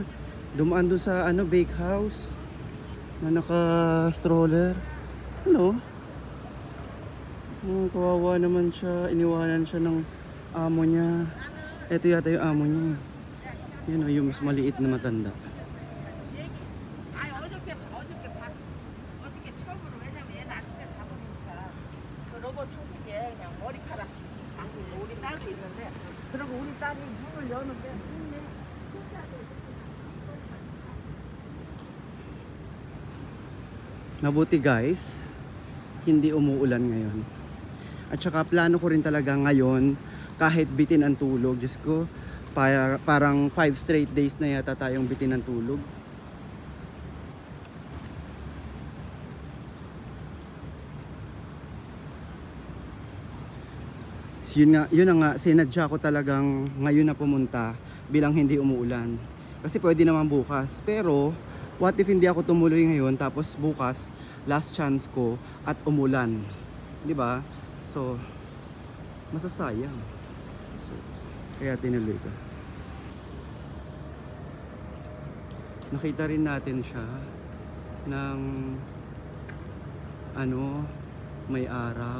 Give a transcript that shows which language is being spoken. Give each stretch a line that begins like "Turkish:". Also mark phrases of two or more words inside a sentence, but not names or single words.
Filipino: Dumaan doon sa
English: bake house
Filipino: na naka-stroller. Ano? Oh, kawawa naman siya. Iniwanan siya ng amo niya. Ito yata yung amo niya. Yan o, yung mas maliit na matanda.
Korean: 아니 어저께 봤어. 어저께 처음으로 왜냐면 얘는 아침에 가보니까 그 로봇 청소기에 그냥 머리카락 칙칙 감고 우리 딸도 있는데 그리고 우리 딸이 문을 여는데
Filipino: Mabuti guys, hindi umuulan ngayon. At saka plano ko rin talaga ngayon, kahit bitin ang tulog. Diyos ko, parang 5
English: straight days
Filipino: na yata tayong bitin ang tulog. So, yun na nga, sinadya ko talagang ngayon na pumunta bilang hindi umuulan. Kasi pwede naman bukas. Pero,
English: what if
Filipino: hindi ako tumuloy ngayon tapos bukas,
English: last chance
Filipino: ko at umulan. 'Di ba? So, masasayang. So, kaya tinuloy ko. Nakita rin natin siya ng may araw.